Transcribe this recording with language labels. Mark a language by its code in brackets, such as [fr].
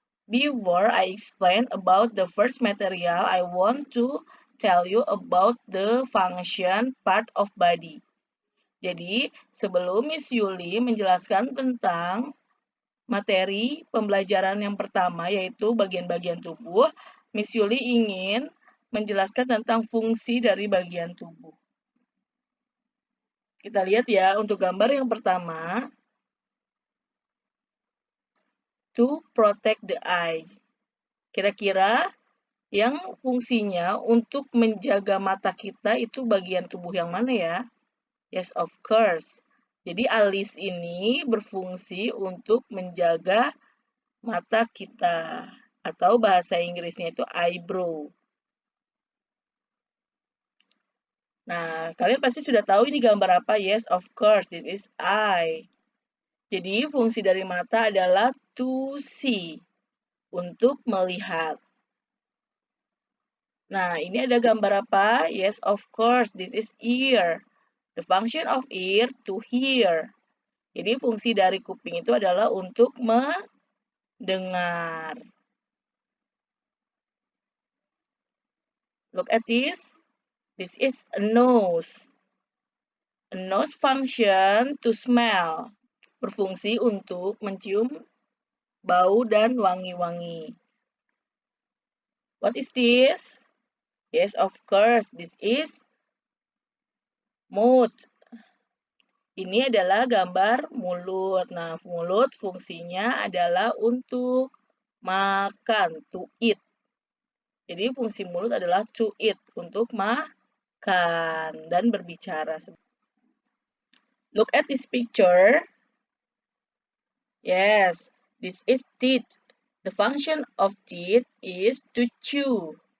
[en] Before I explain about the first material, I want to tell you about the function part of body. [id] Jadi, sebelum Miss Yuli menjelaskan tentang materi pembelajaran yang pertama, yaitu bagian-bagian tubuh, Miss Yuli ingin menjelaskan tentang fungsi dari bagian tubuh. Kita lihat ya, untuk gambar yang pertama, [en] to protect the eye. [id] Kira-kira yang fungsinya untuk menjaga mata kita itu bagian tubuh yang mana ya? [en] Yes, of course. [id] Jadi alis ini berfungsi untuk menjaga mata kita. Atau bahasa Inggrisnya itu eyebrow. Nah, kalian pasti sudah tahu ini gambar apa? [en] Yes, of course, this is eye. [id] Jadi fungsi dari mata adalah [en] to see, [id] untuk melihat. Nah, ini ada gambar apa? [en] Yes, of course, this is ear. The function of ear to hear. [id] Jadi fungsi dari kuping itu adalah untuk mendengar. [en] Look at this. This is a nose. A nose function to smell. [id] Berfungsi untuk mencium bau dan wangi-wangi. [en] What is this? Yes, of course, this is mouth. [id] Ini adalah gambar mulut. Nah, mulut fungsinya adalah untuk makan, [en] to eat. [id] Jadi fungsi mulut adalah [en] to eat, [id] untuk makan dan berbicara. [en] Look at this picture. Yes, this is teeth. The function of teeth is to chew.